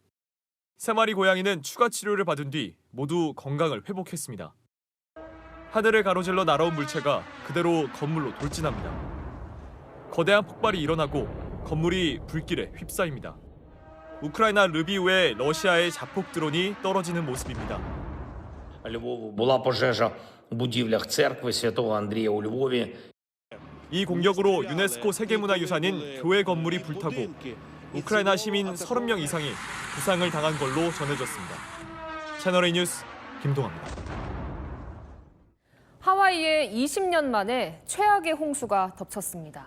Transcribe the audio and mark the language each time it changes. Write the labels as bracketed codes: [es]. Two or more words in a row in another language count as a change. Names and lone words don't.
[ko] 3마리 고양이는 추가 치료를 받은 뒤 모두 건강을 회복했습니다. 하늘을 가로질러 날아온 물체가 그대로 건물로 돌진합니다. 거대한 폭발이 일어나고 건물이 불길에 휩싸입니다. 우크라이나 르비우에 러시아의 자폭 드론이 떨어지는 모습입니다. [uk] Була пожежа у будівлях церкви Святого Андрія у Львові. [ko] 이 공격으로 유네스코 세계문화유산인 교회 건물이 불타고 우크라이나 시민 30명 이상이 부상을 당한 걸로 전해졌습니다. 채널A 뉴스 김동아입니다. 하와이에 20년 만에 최악의 홍수가 덮쳤습니다.